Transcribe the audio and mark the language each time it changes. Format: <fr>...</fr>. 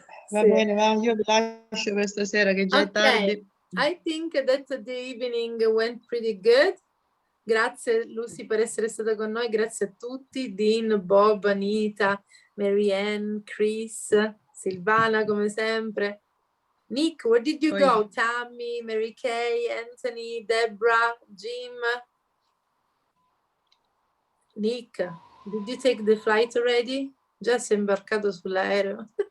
<it>Va bene, va, io vi lascio per stasera che già è tardi.</it> <en>I think that the evening went pretty good.</en> <it>Grazie Lucy per essere stata con noi, grazie a tutti, Dean, Bob, Anita, Marianne, Chris, Silvana come sempre.</it> <en>Nick, where did you go? Tammy, Mary Kay, Anthony, Deborah, Jim. Nick, did you take the flight already?</en> <it>Già sei imbarcato sull'aereo.</it>